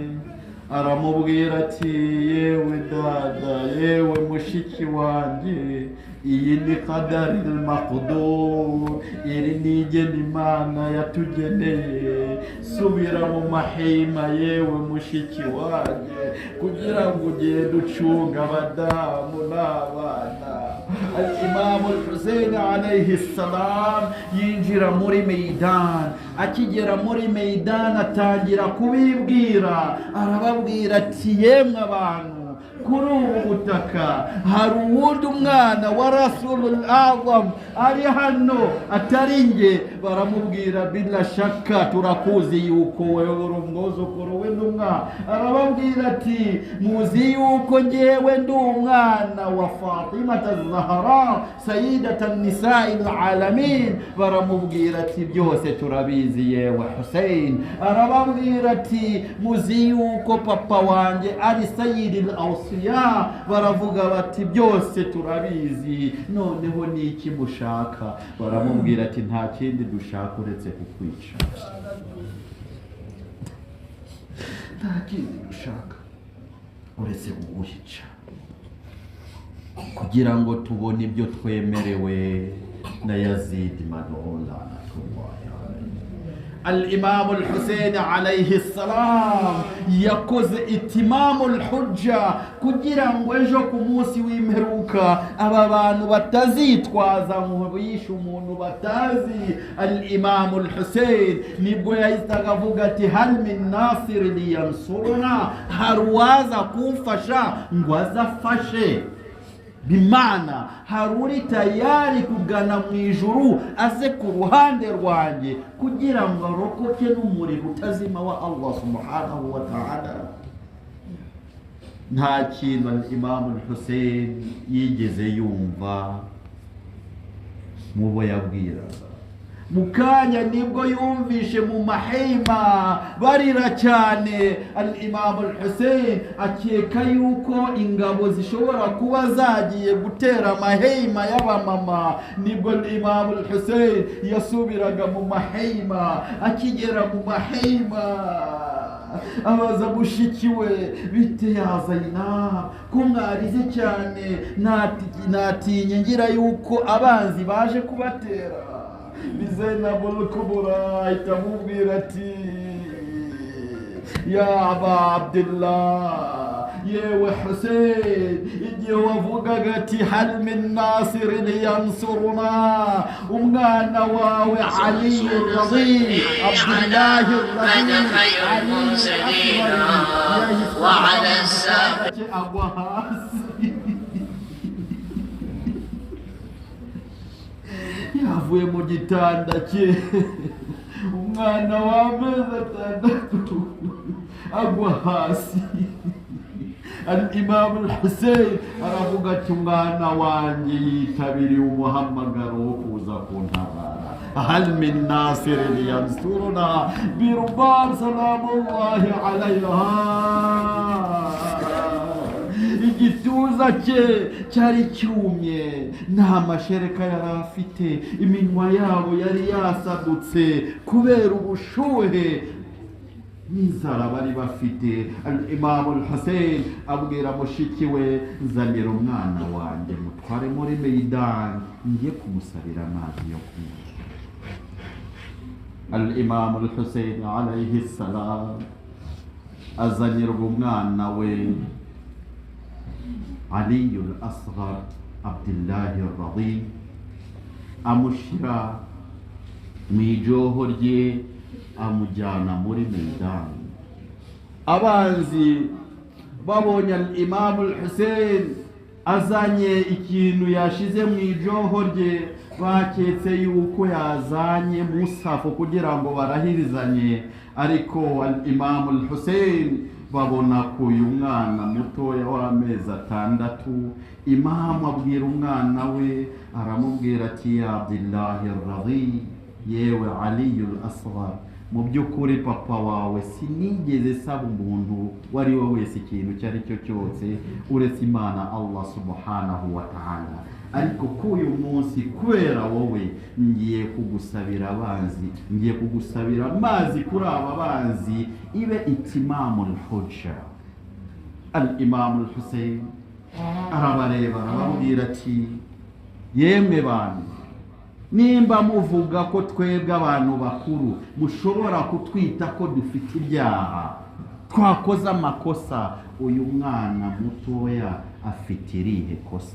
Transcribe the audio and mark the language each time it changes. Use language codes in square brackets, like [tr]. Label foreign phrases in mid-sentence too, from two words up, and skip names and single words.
[rw] Aramubwira ati yewe dada, yewe mushiki wanjye, iyi ni [ar] قدر المقدور, [rw] iri ni igena Imana yatugeneye. Subira mu mahema yewe mushiki wanjye, kugira ngo ugende ucunga abadamu n'abana. Al-Imam al-Hussein [ar] عليه السلام [rw] yinjira muri Meydan. Akigera muri Meydan atangira kubibwira, arababwira ati yemwe abantu, kuri ubu butaka hari uwundi umwana wa [ar] الرسول الأعظم [rw] ari hano atari nge. Baramubwira [sw] bila shaka [rw] turakuzi yuko wewe uri umwuzukuru w'intumwa. Arababwira ati muzi yuko ngewe ndi umwana wa Fatimata Zahra [ar] سيدة نساء العالمين. [rw] Baramubwira ati byose turabizi yewe Hussein. Arababwira ati muzi yuko papa wanjye ari [ar] سيد الأوصياء. [rw] Baravuga bati byose turabizi, noneho ni iki mushaka? Baramubwira ati nta kindi dushaka uretse kukwica, nta kindi dushaka uretse kuguhica, kugira ngo tubone ibyo twemerewe na Yazid Manula. Al-Imam al-Hussein [ar] عليه السلام [rw] yakoze [ar] إتمام الحجة [rw] kugira ngo ejo ku munsi w'imperuka aba bantu batazitwaza mu bishe umuntu batazi. Al-Imam al-Hussein nibwo yahitaga avuga ati [ar] هل من ناصر ينصرنا, [rw] hari uwaza kumfasha ngo azafashe. Bimana hari uri tayari kugana mu ijuru aze ku ruhande rwanjye kugira ngo arokoke n'umuriro utazima wa [ar] الله سبحانه وتعالى. [rw] Nta kintu Imam al-Hussein yigeze yumva mu bo yabwiraga. Mukanya nibwo yumvishe mu mahema barira cyane. Al-Imam al-Hussein akeka yuko ingabo zishobora kuba zagiye gutera amahema y'abamama. Nibwo Imam al-Hussein yasubiraga mu mahema. Akigera mu mahema abaza mushiki we, bite ya Zainab ko mwarize cyane? Natinye ngira yuko abanzi baje kubatera. Zainabul Kubra itamubwira ati ya Aba Abdullah, yewe Hussein igihe wavugaga ati [ar] هل من ناصر ينصرنا [rw] umwana wawe Ali Radi Abdullah Radi وعلى السابق yavuye mu gitanda cye umwana w'amezi atandatu agwa hasi. Al-Imam al-Hussein aravuga ati umwana wanjye yitabiriye umuhamagaro wo kuza kuntabara. [ar] هل من ناصر ينصرنا [rw] birban [ar] سلام الله عليها. [rw] Igituza cye cyari cyumye, nta mashereka yari afite, iminwa yabo yari yasadutse kubera ubushuhe n'inzara bari bafite. Al-Imam al-Hussein abwira mushiki we, nzanira umwana wanjye mutware muri Meidani ngiye kumusabira amazi yo kunywa. Al-Imam al-Hussein [ar] عليه السلام [rw] azanira umwana we Ali al-Asghar Abdullah Radi, amushira mu ijoho rye amujyana muri Meidani. Abanzi babonye al-Imam al-Hussein azanye ikintu yashize mu ijoho rye, baketse yuko yazanye musafu kugira ngo barahirizanye, ariko al-Imam al-Hussein babona ko uyu mwana mutoya w'amezi atandatu. Imamu abwira umwana we, aramubwira ati ya Abdullah Radi, yewe Ali al-Asghar, mu by'ukuri papa wawe sinigeze saba umuntu wari we wese ikintu cyari cyo cyose uretse Imana [ar] الله سبحانه وتعالى, [rw] ariko k'uyu munsi kubera wowe ngiye kugusabira abanzi, ngiye kugusabira amazi kuri aba banzi ibe [ar] إتمام الحجة. [rw] Al-Imam al-Hussein arabareba arababwira ati yemwe bantu, nimba muvuga ko twebwe abantu bakuru mushobora kutwita ko dufite ibyaha, twakoze amakosa, uyu mwana mutoya afite irihe kosa?